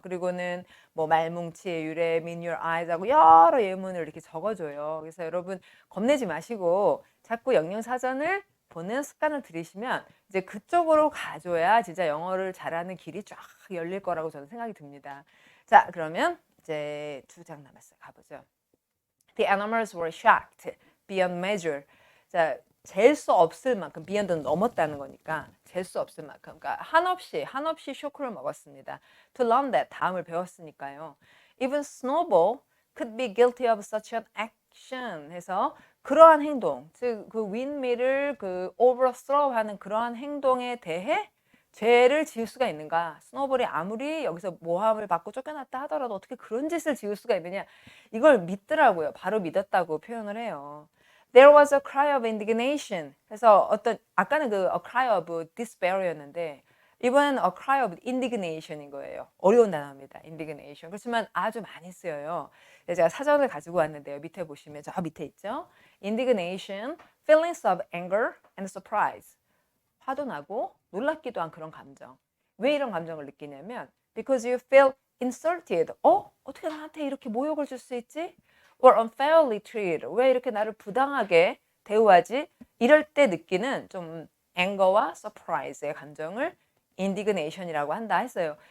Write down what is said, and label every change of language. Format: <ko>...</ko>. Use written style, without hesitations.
<ko>그리고는 뭐 말뭉치의 유래</ko> <en>meet your eyes</en> <ko>하고 여러 예문을 이렇게 적어줘요. 그래서 여러분 겁내지 마시고 자꾸 영양사전을 보는 습관을 들이시면 이제 그쪽으로 가줘야 진짜 영어를 잘하는 길이 쫙 열릴 거라고 저는 생각이 듭니다. 자, 그러면 이제 2장 남았어요. 가보죠.</ko> <en>The animals were shocked beyond measure.</en> <ko>자, 잴 수 없을 만큼, beyond는 넘었다는 거니까 잴 수 없을 만큼, 그러니까 한없이 쇼크를 먹었습니다.</ko> <en>To learn that,</en> <ko>다음을 배웠으니까요.</ko> <en>Even Snowball could be guilty of such an action.</en> <ko>해서 그러한 행동, 즉 그 윈밀을 그 overthrow하는 그러한 행동에 대해 죄를 지을 수가 있는가? 스노볼이 아무리 여기서 모함을 받고 쫓겨났다 하더라도 어떻게 그런 짓을 지을 수가 있느냐? 이걸 믿더라고요. 바로 믿었다고 표현을 해요.</ko> <en>There was a cry of indignation.</en> <ko>그래서 어떤 아까는 그</ko> <en>a cry of despair</en> <ko>였는데 이번에는</ko> <en>a cry of indignation</en> <ko>인 거예요. 어려운 단어입니다. indignation. 그렇지만 아주 많이 쓰여요. 제가 사전을 가지고 왔는데요. 밑에 보시면 저 밑에 있죠.</ko> <en>indignation, feelings of anger and surprise.</en> <ko>화도 나고 놀랍기도 한 그런 감정. 왜 이런 감정을 느끼냐면</ko> <en>because you feel insulted.</en> <ko>어떻게 나한테 이렇게 모욕을 줄 수 있지?</ko> <en>or unfairly treated.</en> <ko>왜 이렇게 나를 부당하게 대우하지? 이럴 때 느끼는 좀 anger와 surprise의 감정을 indignation이라고 한다 했어요.</ko>